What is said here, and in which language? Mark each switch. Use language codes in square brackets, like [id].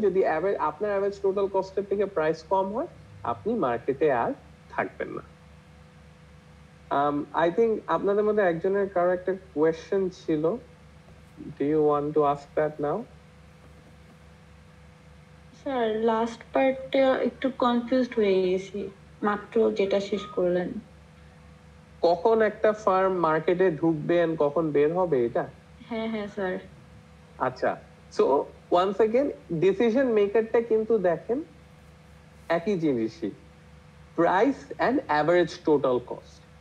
[bn] যদি আপনার average total কস্টের থেকে প্রাইস কম হয় আপনি মার্কেটে আর থাকবেন না। [en] I think [bn] আপনাদের মধ্যে একজনের কারো একটা কোয়েশ্চেন ছিল, [en] do you want to ask that now? [bn] Sir last পার্টটা একটু কনফিউজড হয়ে গেছি, মাত্র যেটা শেষ করলেন। কখন একটা ফার্ম মার্কেটে ঢুকবে আর কখন বের হবে এটা? হ্যাঁ স্যার। আচ্ছা, সো ওয়ান্স अगेन ডিসিশন মেকারটা কিন্তু দেখেন একই জিনিসই, price and average total cost.